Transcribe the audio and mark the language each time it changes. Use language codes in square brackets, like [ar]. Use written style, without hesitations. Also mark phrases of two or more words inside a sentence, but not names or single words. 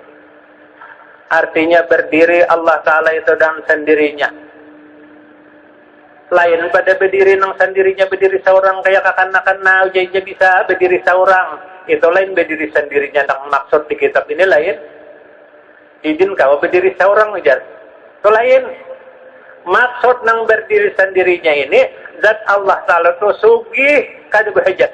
[bjn] Artinya berdiri Allah Ta'ala itu dengan sendirinya. Lain pada berdiri nang sendirinya berdiri seorang kayak kakana-kana ujainya bisa berdiri seorang. Itu lain berdiri sendirinya nang maksud di kitab ini lain. Izin kau berdiri seorang ujar. Itu lain. Maksud nang berdiri sendirinya ini zat Allah Ta'ala itu sugih kada berhajat.